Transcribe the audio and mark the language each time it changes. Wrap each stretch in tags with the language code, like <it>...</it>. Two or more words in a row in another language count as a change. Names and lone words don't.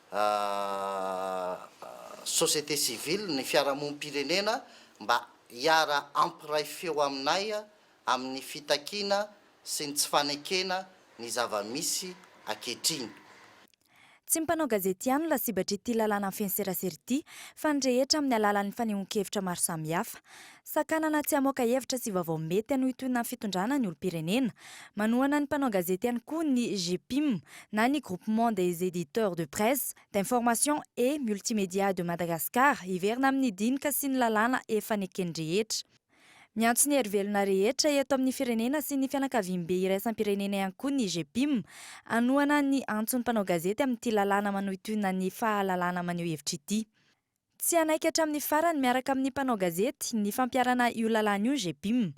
<fr>société civile,</fr> <mg>ny fiarahamonim-pirenena mba hiara ampiray feo aminay amin'ny fitakiana sy ny tsy fanekena ny zava-misy ankehitriny. Tsy mpanao gazety ihany lasibatra ity lalàna amin'ny fianserasera ity fa ny rehetra amin'ny alalan'ny fanehoan-kevitra maro samihafa. Sakanana tsy hamoaka hevitra sy vaovao mety anohy toy ny fitondrana ny olom-pirenena. Manohana ny mpanao gazety ihany koa ny GPIM na ny Groupement des éditeurs de presse, d'information et multimédia de Madagascar hiverina amin'ny dinika sy ny lalàna efa nekeny rehetra. Miantso ny hery-velona rehetra eto amin'ny firenena sy ny fianakaviam-be iraisam-pirenena ihany koa ny GPIM anohana ny antson'ny mpanao gazety amin'ity lalàna manohy toy ny fahalalàna maneho hevitra ity. Tsy anaiky hatramin'ny farany miaraka amin'ny mpanao gazety ny fampiarana io lalàna io GPIM.</mg>